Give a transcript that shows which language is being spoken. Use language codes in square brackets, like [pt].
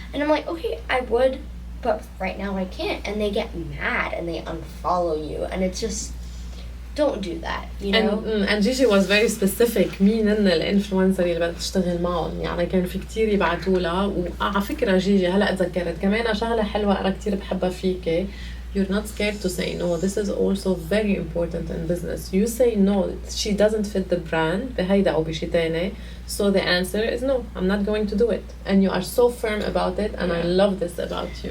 [en] And I'm like, okay, I would, but right now I can't. And they get mad and they unfollow you, and it's just, don't do that, you know. And Gigi was very specific [ar] مين هن الانفلونسر اللي بدها تشتغل معهم. يعني كان في كتير يبعتوا لها. وعلى فكرة جيجي هلا اتذكرت كمان شغلة حلوة أنا كتير بحبها فيكي. [en] You're not scared to say no. This is also very important in business. You say no. She doesn't fit the brand. [ar] بهيدا أو بشي تاني. [en] So the answer is no. I'm not going to do it. And you are so firm about it. And I love this about you.